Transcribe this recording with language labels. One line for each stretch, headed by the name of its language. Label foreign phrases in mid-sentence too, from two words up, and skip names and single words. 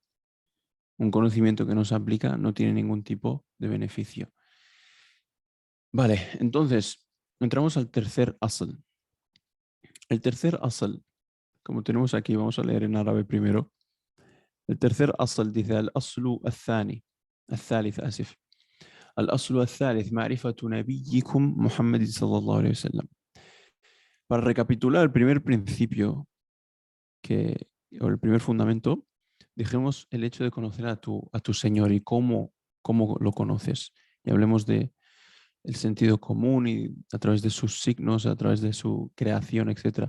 Spanish: Un conocimiento que no se aplica no tiene ningún tipo de beneficio. Vale, entonces entramos al tercer asl. El tercer asl, como tenemos aquí, vamos a leer en árabe primero. El tercer asl dice:
Arabic: الأصل الثاني، الثالث، آسف. الأصل الثالث، معرفة نبيكم محمد صلى الله عليه وسلم.
Spanish: Para recapitular el primer principio o el primer fundamento, dijimos el hecho de conocer a tu Señor y cómo lo conoces. Y hablemos de el sentido común y a través de sus signos, a través de su creación, etc.